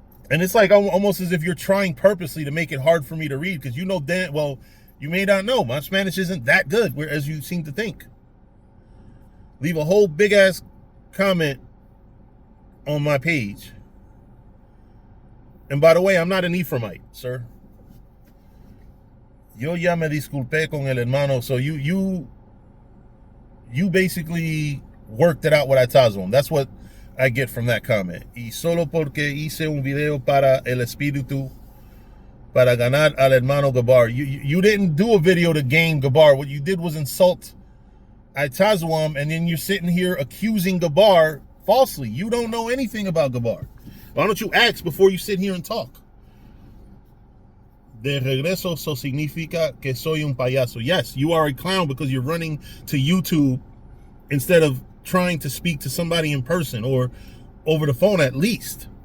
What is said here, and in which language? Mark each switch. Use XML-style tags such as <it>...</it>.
<en>And it's like almost as if you're trying purposely to make it hard for me to read because you know damn well, you may not know, my Spanish isn't that good as you seem to think. Leave a whole big ass comment on my page. And by the way, I'm not an Ephraimite, sir.</en> <es>Yo ya me disculpé con el hermano.</es> <en>So you basically worked it out with Itazum. That's what I get from that comment.</en> <es>Y solo porque hice un video para el espíritu para ganar al hermano Gabar.</es> <en>You didn't do a video to gain Gabar. What you did was insult Itazum, and then you're sitting here accusing Gabar falsely. You don't know anything about Gabar. Why don't you ask before you sit here and talk?</en> <es>De regreso, so significa que soy un payaso.</es> <en>Yes, you are a clown because you're running to YouTube instead of trying to speak to somebody in person or over the phone at least.</en>